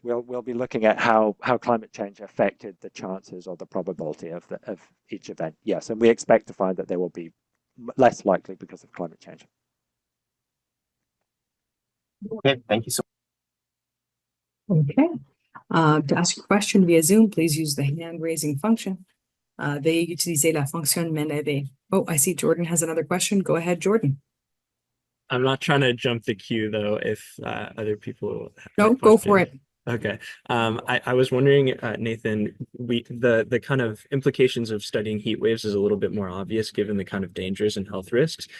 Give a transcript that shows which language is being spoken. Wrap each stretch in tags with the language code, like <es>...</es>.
<en>We'll be looking at how climate change affected the chances or the probability of each event. Yes, and we expect to find that they will be less likely because of climate change. Okay, thank you so much. Okay. To ask a question via Zoom, please use the hand raising function.</en> <fr>Veuillez utiliser la fonction main levée.</fr> <en>Oh, I see Jordan has another question. Go ahead, Jordan. I'm not trying to jump the queue though, if other people have No, go for it. Okay. I was wondering, Nathan, the kind of implications of studying heat waves is a little bit more obvious given the kind of dangers and health risks.</en>